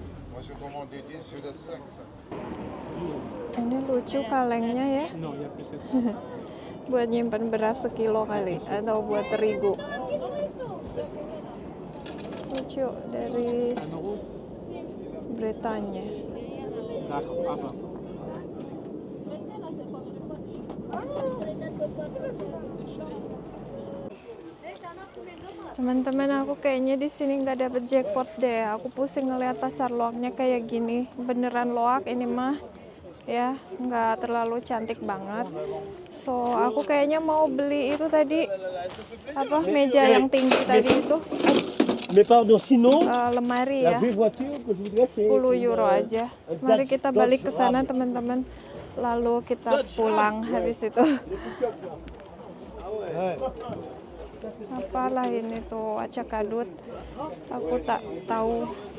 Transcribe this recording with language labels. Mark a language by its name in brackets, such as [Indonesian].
[French] Moi, j'ai commandé 10, celui-là, 5, ça. [Indonesian] Ini lucu kalengnya ya. Buat nyimpan beras sekilo kali atau buat terigu. Lucu dari Bretanya. Teman-teman, aku kayaknya di sini nggak dapet jackpot deh. Aku pusing ngeliat pasar loaknya kayak gini. Beneran loak ini mah, ya nggak terlalu cantik banget. So aku kayaknya mau beli itu tadi apa meja yang tinggi tadi itu. [French] Mais pardon, sinon, [Indonesian] Lemari ya. [French] la vraie voiture que je voudrais, c'est [Indonesian] 10 euro aja. Mari kita balik ke sana teman-teman. Lalu kita pulang habis itu. Apalah ini tuh acak kadut. Aku tak tahu.